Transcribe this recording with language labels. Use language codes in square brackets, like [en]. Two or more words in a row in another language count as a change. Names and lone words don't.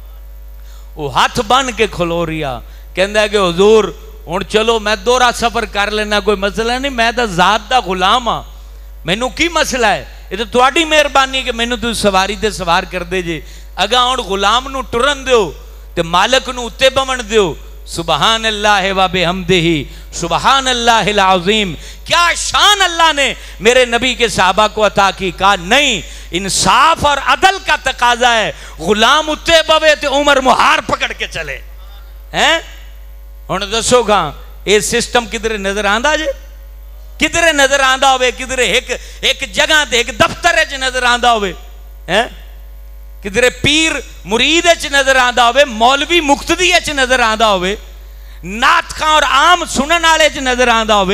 [pa] وہ ہاتھ بن کے کھلو ریا، کہندا کہ حضور ہن چلو میں دوہرا سفر کر لینا، کوئی مسئلہ نہیں، میں تو ذات دا غلام ہاں، مینوں کی مسئلہ ہے? یہ تو تہاڈی مہربانی ہے کہ مینوں تسیں سواری تے سوار کر دے جے. اگا ہن غلام نوں ٹرن دیو تے مالک نوں اتے بہن دیو. [ar] سبحان الله وبحمده سبحان الله العظيم. [ur] کیا شان اللہ نے میرے نبی کے صحابہ کو عطا کی. کہا نہیں، انصاف اور عدل کا تقاضا ہے, [pa] غلام اتے بوے تے عمر مہار پکڑ کے چلے ہیں. ہن دسو گا یہ سسٹم کدھرے نظر آندا جے? کدھرے نظر آندا ہووے? کدھرے ایک جگہ تے ایک دفتر چ نظر آندا ہووے ہیں? کدھرے پیر مرید چ نظر آندا ہووے، مولوی مقتدی چ نظر آندا ہووے، نعت خواں اور عام سنن والے چ نظر آندا ہووے.